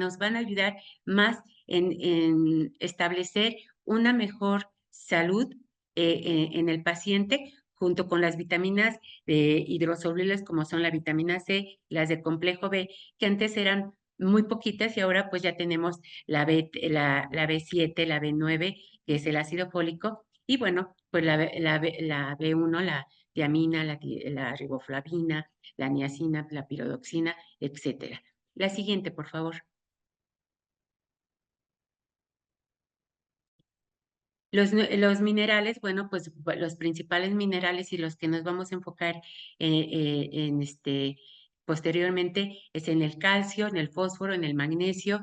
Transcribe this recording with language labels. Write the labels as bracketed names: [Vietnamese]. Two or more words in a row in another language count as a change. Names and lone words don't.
[Spanish] nos van a ayudar más en establecer una mejor salud en el paciente, junto con las vitaminas hidrosolubles como son la vitamina C, las de complejo B, que antes eran muy poquitas y ahora pues ya tenemos la B7, la B9, que es el ácido fólico, y bueno, pues la B1, la tiamina, la riboflavina, la niacina, la pirodoxina, etcétera. La siguiente, por favor. Los minerales, bueno, pues los principales minerales y los que nos vamos a enfocar posteriormente es en el calcio, en el fósforo, en el magnesio.